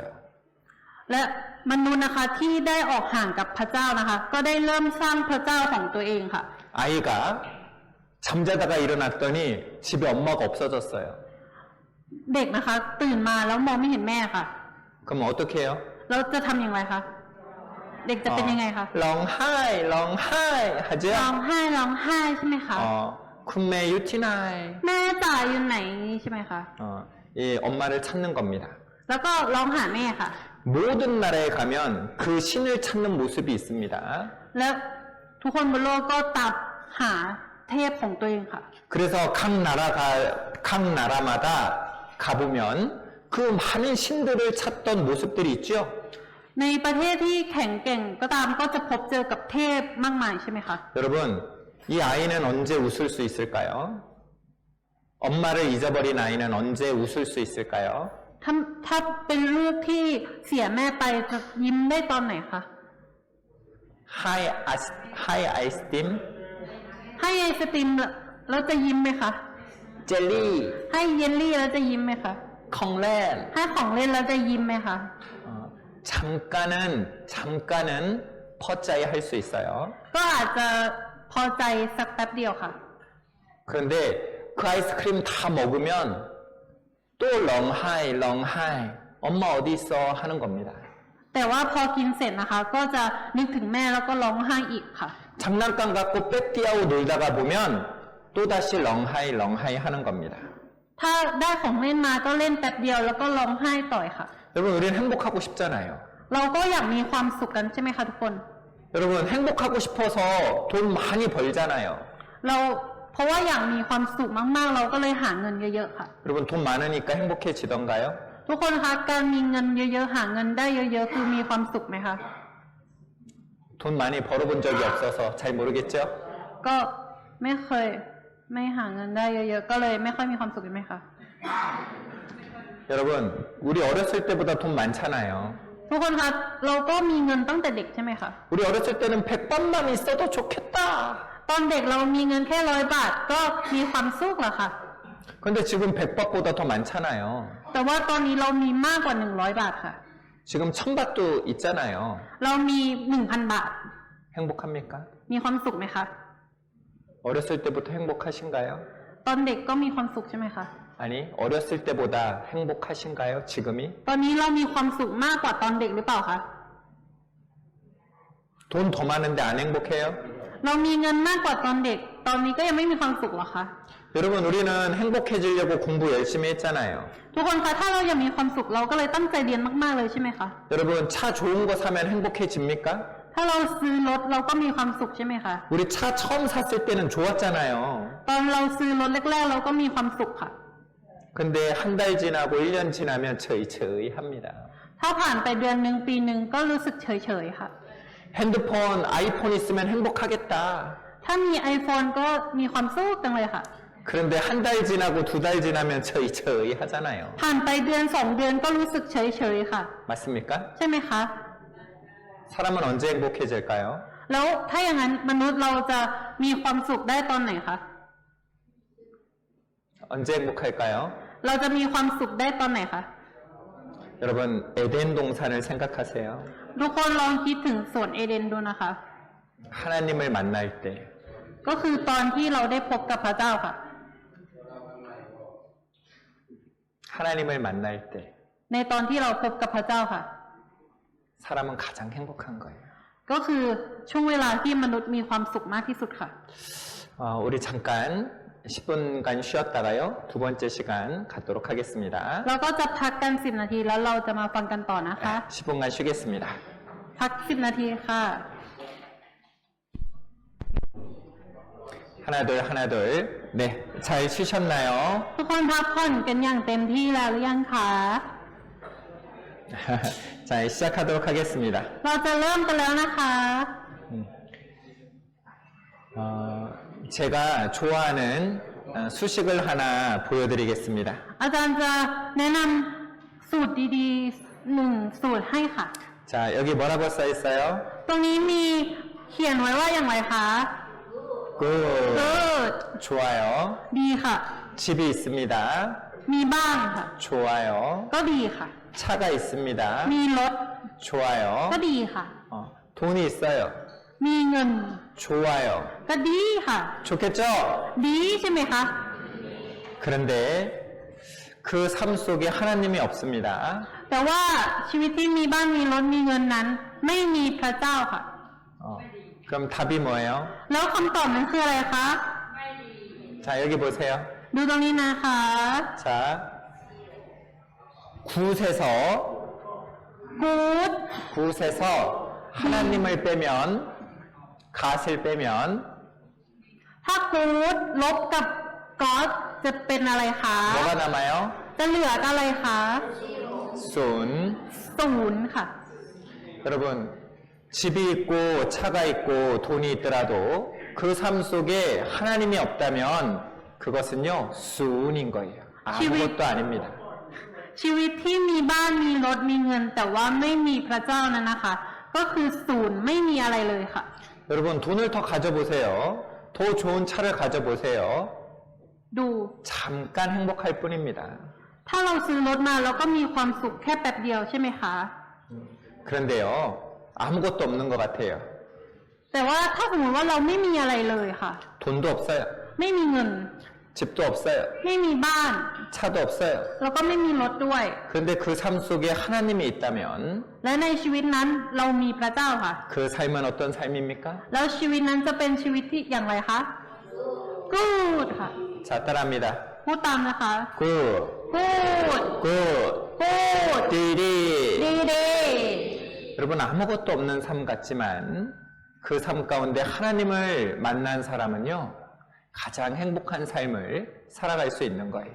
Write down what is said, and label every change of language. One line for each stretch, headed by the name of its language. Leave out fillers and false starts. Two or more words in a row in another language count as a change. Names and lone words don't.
Thai: และมนุษย์นะคะที่ได้ออกห่างกับพระเจ้านะคะ ก็ได้เริ่มสร้างพระเจ้าของตัวเองค่ะ
Korean: 아이가 잠자다가 일어났더니 집에 엄마가 없어졌어요.
Thai: เด็กนะคะ ตื่นมาแล้วมองไม่เห็นแม่ค่ะ
Korean: 그럼 어떻게 해요?
Thai: เราจะทำอย่างไรคะ เด็กจะเป็นยังไงคะ ร้องไห้, ร้องไห้
Korean: 하죠?
Thai: ร้องไห้ร้องไห้ใช่ไหมคะ คุณแม่ อยู่ที่ไหน. แม่จ๋าอยู่ไหนใช่ไหมคะ
Korean: 이 엄마를 찾는 겁니다.
Thai: แล้วก็ร้องหาแม่ค่ะ
Korean: 모든 나라에 가면 그 신을 찾는 모습이 있습니다.
Thai: แล้วทุกคนบนโลกก็ตามหาเทพของตัวเองค่ะ
Korean: 그래서 각 나라마다 가보면 그 많은 신들을 찾던 모습들이 있죠.
Thai: ในประเทศที่แข็งแกร่งก็ตามก็จะพบเจอกับเทพมากมายใช่ไหมคะ
Korean: 여러분, 이 아이는 언제 웃을 수 있을까요? 엄마를 잊어버린 아이는 언제 웃을 수 있을까요?
Thai: ถ้าเป็นลูกที่เสียแม่ไปจะยิ้มได้ตอนไหนคะ ให้ ไอติม, ให้ไอศติมแล้วจะยิ้มไหมคะ
Korean: 젤리,
Thai: ให้เยลลี่แล้วจะยิ้มไหมคะ 콩렌. ให้ของเล่นแล้วจะยิ้มไหมคะ
Korean: 잠깐은 퍼짜이 할 수 있어요.
Thai: ก็อาจจะพอใจสักแป๊บเดียวค่ะ
Korean: 그런데 그 아이스크림 다 먹으면 또 렁하이, 엄마 어디 있어 하는 겁니다.
Thai: แต่ว่าพอกินเสร็จนะคะ ก็จะนึกถึงแม่แล้วก็ร้องไห้อีกค่ะ
Korean: 장난감 갖고 빽띠하고 놀다가 보면 또다시 렁하이 하는 겁니다.
Thai: ถ้าได้ของเล่นมาก็เล่นแป๊บเดียวแล้วก็ร้องไห้ต่อยค่ะ
Korean: 여러분, 우리는 행복하고 싶잖아요.
Thai: เราก็อยากมีความสุขกันใช่ไหมคะทุกคน
Korean: 여러분, 행복하고 싶어서 돈 많이 벌잖아요.
Thai: เพราะว่าอยากมีความสุขมากๆ เราก็เลยหาเงินเยอะๆค่ะ
Korean: 여러분, 돈 많으니까 행복해지던가요?
Thai: ทุกคนคะการมีเงินเยอะๆหาเงินได้เยอะๆคือมีความสุขไหมคะ
Korean: 돈 많이 벌어본 적이 없어서 잘 모르겠죠?
Thai: ก็ไม่เคยไม่หาเงินได้เยอะๆก็เลยไม่ค่อยมีความสุขใช่ไหมคะ
Korean: 여러분, 우리 어렸을 때보다 돈 많잖아요.
Thai: ทุกคนคะเราก็มีเงินตั้งแต่เด็กใช่ไหมคะ
Korean: 우리 어렸을 때는 100번만 있어도 좋겠다.
Thai: ตอนเด็กเรามีเงินแค่100 บาทก็มีความสุขแล้วค่ะ
Korean: 근데 지금 100바트보다 더 많잖아요.
Thai: แต่ว่าตอนนี้เรามีมากกว่า100 บาทค่ะ
Korean: 지금 1000바트 있잖아요.
Thai: เรามี 1,000 บาท
Korean: 행복합니까?
Thai: มีความสุขไหมคะ
Korean: 어렸을 때부터 행복하신가요? ตอนเด็กก็มีความสุขใช่ไหมคะ 아니, 어렸을 때보다 행복하신가요? 지금이?
Thai: ตอนนี้เรามีความสุขมากกว่าตอนเด็กหรือเปล่าคะ
Korean: 돈 더 많은데 안 행복해요?
Thai: เรามีเงินมากกว่าตอนเด็ก ตอนนี้ก็ยังไม่มีความสุขหรอคะ
Korean: 여러분, 우리는 행복해지려고 공부 열심히 했잖아요.
Thai: ทุกคนคะถ้าเราอยากมีความสุขเราก็เลยตั้งใจเรียนมากๆเลยใช่ไหมคะ
Korean: 여러분, 차 좋은 거 사면 행복해집니까?
Thai: ถ้าเราซื้อรถเราก็มีความสุขใช่ไหมคะ
Korean: 우리 차 처음 샀을 때는 좋았잖아요.
Thai: ตอนเราซื้อรถแรกๆเราก็มีความสุขค่ะ
Korean: 근데 한 달 지나고 1년 지나면 저이 합니다.
Thai: ถ้าผ่านไปเดือนหนึ่งปีหนึ่งก็รู้สึกเฉยๆค่ะ
Korean: 핸드폰, 아이폰 있으면 행복하겠다.
Thai: ถ้ามี iPhone ก็มีความสุขจังเลยค่ะ
Korean: 그런데 한 달 지나고 2달 지나면 저이 하잖아요.
Thai: ผ่านไปเดือน2 เดือนก็รู้สึกเฉยๆค่ะ
Korean: 맞습니까?
Thai: ใช่ไหมคะ
Korean: 사람은 언제 행복해질까요?
Thai: แล้วถ้าอย่างนั้นมนุษย์เราจะมีความสุขได้ตอนไหนคะ
Korean: 언제 행복할까요?
Thai: เราจะมีความสุขได้ตอนไหนคะ
Korean: 여러분, 에덴 동산을 생각하세요.
Thai: ทุกคนลองคิดถึงสวนเอเดนดูนะคะ
Korean: 하나님을 만날 때,
Thai: ก็คือตอนที่เราได้พบกับพระเจ้าค่ะ
Korean: 하나님을 만날 때,
Thai: ในตอนที่เราพบกับพระเจ้าค่ะ
Korean: 사람은 가장 행복한 거예요.
Thai: ก็คือช่วงเวลาที่มนุษย์มีความสุขมากที่สุดค่ะ
Korean: 우리 잠깐 10분간 쉬었다가요. 두 번째 시간 갖도록 하겠습니다.
Thai: เราก็จะพักกัน10 นาทีแล้วเราจะมาฟังกันต่อนะคะ
Korean: 10분간 쉬겠습니다.
Thai: พัก10 นาทีค่ะ
Korean: 하나 둘 하나 둘. 네, 잘 쉬셨나요?
Thai: ทุกคนพักผ่อนกันอย่างเต็มที่แล้วหรือยังคะ
Korean: 자, 시작하도록 하겠습니다.
Thai: เราจะเริ่มกันแล้วนะคะ
Korean: 제가 좋아하는 수식을 하나 보여드리겠습니다.
Thai: อาจารย์จะแนะนำสูตรดีๆหนึ่งสูตรให้ค่ะ
Korean: 자, 여기 뭐라고 써 있어요?
Thai: ตรงนี้มีเขียนไว้ว่าอย่างไรคะ
English: Good. good
Korean: 좋아요.
Thai: ดีค่ะ
Korean: 집이 있습니다.
Thai: มีบ้านค่ะ
Korean: 좋아요.
Thai: ก็ดีค่ะ
Korean: 차가 있습니다.
Thai: มีรถ
Korean: 좋아요.
Thai: ก็ดีค่ะ
Korean: 돈이 있어요.
Thai: มีเงิน
Korean: 좋아요.
Thai: ก็ดีค่ะ
Korean: 좋겠죠?
Thai: ดีใช่ไหมคะ
Korean: 그런데 그 삶 속에 하나님이 없습니다.
Thai: แต่ว่าชีวิตที่มีบ้านมีรถมีเงินนั้น ไม่มีพระเจ้าค่ะ
Korean: 그럼 답이 뭐예요?
Thai: แล้วคำตอบนั้นคืออะไรคะ
Korean: 자, 여기 보세요.
Thai: ดูตรงนี้นะคะ
Korean: 자, 굿에서
English: good
Korean: 굿에서 하나님을 빼면 갓을 빼면
Thai: ถ้า good ลบกับ god จะเป็นอะไรคะ
Korean: 뭐가 남아요?
Thai: จะเหลืออะไรคะ
Korean: 순.
Thai: ศูนย์ค่ะ
Korean: 여러분, 집이 있고 차가 있고 돈이 있더라도 그 삶 속에 하나님이 없다면 그것은요 순인 거예요. 아무것도 아닙니다.
Thai: ชีวิตที่มีบ้านมีรถมีเงิน แต่ว่าไม่มีพระเจ้านั้นนะคะ ก็คือศูนย์ไม่มีอะไรเลยค่ะ
Korean: 여러분 돈을 더 가져보세요. 더 좋은 차를 가져보세요.
Thai: ดู
Korean: 잠깐 행복할 뿐입니다.
Thai: ถ้าเราซื้อรถมาเราก็มีความสุขแค่แป๊บเดียวใช่ไหมคะ
Korean: 그런데요 아무것도 없는 것 같아요.
Thai: แต่ว่าถ้าสมมติว่าเราไม่มีอะไรเลยค่ะ
Korean: 돈도 없어요.
Thai: ไม่มีเงิน
Korean: 집도 없어요.
Thai: ไม่มีบ้าน
Korean: 차도 없어요.
Thai: แล้วก็ไม่มีรถด้วย
Korean: 그런데 그 삶 속에 하나님이 있다면
Thai: และในชีวิตนั้นเรามีพระเจ้าค่ะ
Korean: 그 삶은 어떤 삶입니까?
Thai: แล้วชีวิตนั้นจะเป็นชีวิตที่อย่างไรคะ good ค่ะ
Korean: 자 따라합니다.
Thai: พูดตามนะคะ
English: good, good good, good
Thai: 띠리. ดีดี
Korean: 여러분 아무것도 없는 삶 같지만 그 삶 가운데 하나님을 만난 사람은요 가장 행복한 삶을 살아갈 수 있는 거예요.